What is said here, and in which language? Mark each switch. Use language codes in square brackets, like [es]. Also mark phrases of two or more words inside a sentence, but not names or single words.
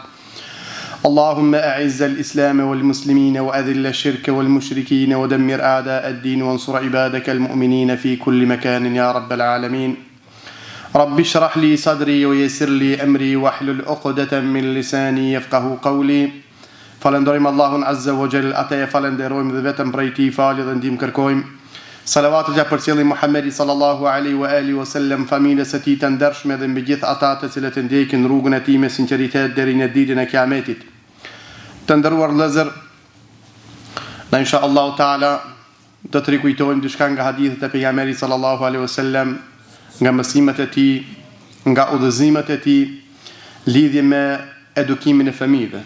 [ar] اللهم أعز الإسلام والمسلمين وأذل الشرك والمشركين ودمر أعداء الدين وانصر عبادك المؤمنين في كل مكان يا رب العالمين. رب اشرح لي صدري ويسر لي أمري واحلل عقدة من لساني يفقه قولي. [sq] Falenderojmë Allahun [ar] عز وجل, [sq] atë e falenderojmë dhe vetëm prej tij falje dhe ndihmë kërkojmë. Salavatet ja përcjellim Muhamedi [ar] صلى الله عليه وعلى آله وسلم, [sq] familjes së tij të ndershme dhe mbi gjithë ata të cilët e ndjekin rrugën e tij me sinqeritet deri në ditën e Kiametit. Të nderuar vëllezër, na [ar] إن شاء الله تعالى [sq] do të rikujtojmë diçka nga hadithet e pejgamberit [ar] صلى الله عليه وسلم, [sq] nga mësimet e tij, nga udhëzimet e tij lidhje me edukimin e fëmijëve.